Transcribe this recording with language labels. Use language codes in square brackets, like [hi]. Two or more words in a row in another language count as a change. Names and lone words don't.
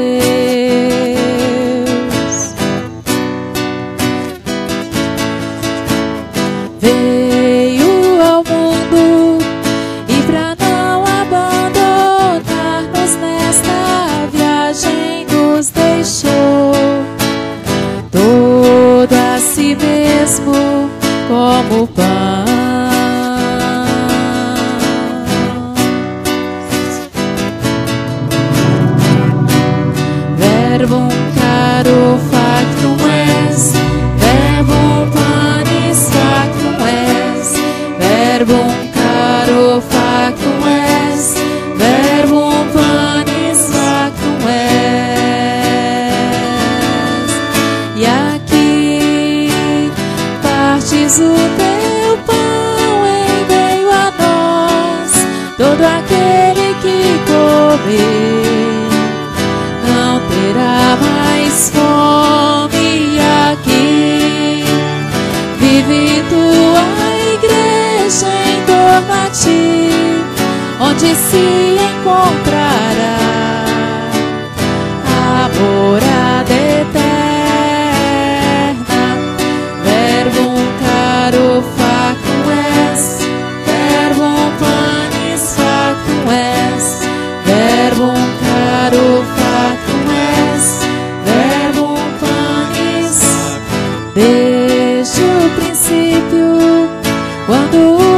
[pt] veio ao mundo e pra não abandonar-nos nesta viagem nos deixou todo a si mesmo como pão. [la] Verbum caro factum es, verbum panis factum es, verbum caro factum es, verbum panis factum es. [pt] E aqui partes o teu pão em meio a nós, todo aquele que comer não terá mais fome. Aqui vive tua igreja em torno a ti, onde se encontrará a morada eterna. [la] Verbum caro factum es, verbum panis factum es, verbum caro factum es, verbum panis. [pt] Desde o princípio, quando